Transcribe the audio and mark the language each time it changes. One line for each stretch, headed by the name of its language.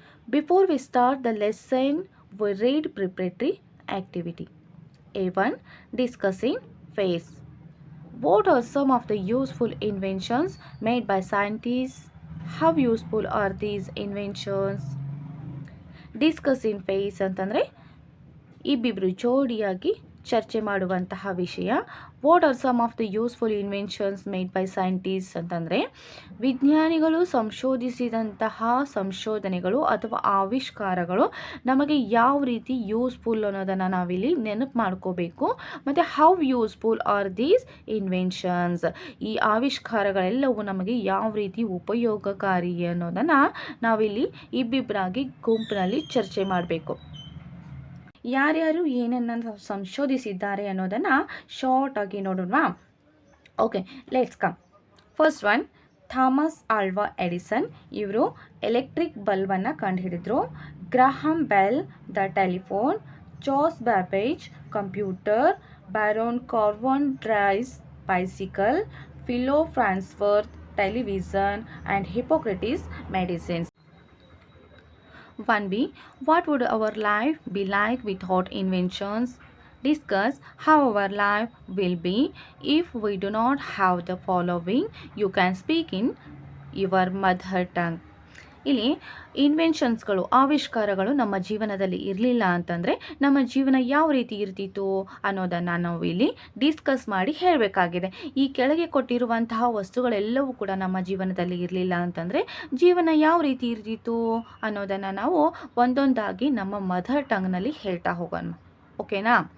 English: Before we start the lesson, we read preparatory activity. A1. Discussing phase. What are some of the useful inventions made by scientists? How useful are these inventions?
Kannada: ಡಿಸ್ಕಸಿನ್ face ಅಂತಂದರೆ ಇಬ್ಬಿಬ್ಬರು ಜೋಡಿಯಾಗಿ ಚರ್ಚೆ ಮಾಡುವಂತಹ ವಿಷಯ.
English: what are some of the useful inventions made by scientist
Kannada: ಅಂತಂದರೆ ವಿಜ್ಞಾನಿಗಳು ಸಂಶೋಧಿಸಿದಂತಹ ಸಂಶೋಧನೆಗಳು ಅಥವಾ ಆವಿಷ್ಕಾರಗಳು ನಮಗೆ ಯಾವ ರೀತಿ ಯೂಸ್ಫುಲ್ ಅನ್ನೋದನ್ನು ನಾವಿಲ್ಲಿ ನೆನಪು ಮಾಡ್ಕೋಬೇಕು. ಮತ್ತು
English: how useful are these inventions,
Kannada: ಈ ಆವಿಷ್ಕಾರಗಳೆಲ್ಲವೂ ನಮಗೆ ಯಾವ ರೀತಿ ಉಪಯೋಗಕಾರಿ ಅನ್ನೋದನ್ನು ನಾವಿಲ್ಲಿ ಇಬ್ಬಿಬ್ಬರಾಗಿ ಗುಂಪಿನಲ್ಲಿ ಚರ್ಚೆ ಮಾಡಬೇಕು. ಯಾರ್ಯಾರು ಏನನ್ನು ಸಂಶೋಧಿಸಿದ್ದಾರೆ ಅನ್ನೋದನ್ನು ಶಾರ್ಟ್ ಆಗಿ ನೋಡೋಣ.
English: Okay, let's come. First one,
Kannada: Thomas ಆಲ್ವಾ ಎಡಿಸನ್. ಇವರು electric ಬಲ್ಬನ್ನು ಕಂಡುಹಿಡಿದ್ರು.
English: Graham Bell the telephone, Charles Babbage computer, Baron Karl von Drais bicycle, Philo Farnsworth television and Hippocrates medicines. 1b. What would our life be like without inventions? Discuss how our life will be if we do not have the following. You can speak in your mother tongue.
Kannada: ಇಲ್ಲಿ ಇನ್ವೆನ್ಷನ್ಸ್ಗಳು, ಆವಿಷ್ಕಾರಗಳು ನಮ್ಮ ಜೀವನದಲ್ಲಿ ಇರಲಿಲ್ಲ ಅಂತಂದರೆ ನಮ್ಮ ಜೀವನ ಯಾವ ರೀತಿ ಇರ್ತಿತ್ತು ಅನ್ನೋದನ್ನು ನಾವು ಇಲ್ಲಿ ಡಿಸ್ಕಸ್ ಮಾಡಿ ಹೇಳಬೇಕಾಗಿದೆ. ಈ ಕೆಳಗೆ ಕೊಟ್ಟಿರುವಂತಹ ವಸ್ತುಗಳೆಲ್ಲವೂ ಕೂಡ ನಮ್ಮ ಜೀವನದಲ್ಲಿ ಇರಲಿಲ್ಲ ಅಂತಂದರೆ ಜೀವನ ಯಾವ ರೀತಿ ಇರ್ತಿತ್ತು ಅನ್ನೋದನ್ನು ನಾವು ಒಂದೊಂದಾಗಿ ನಮ್ಮ ಮದರ್ ಟಂಗ್ನಲ್ಲಿ ಹೇಳ್ತಾ ಹೋಗೋಣ. ಓಕೆನಾ?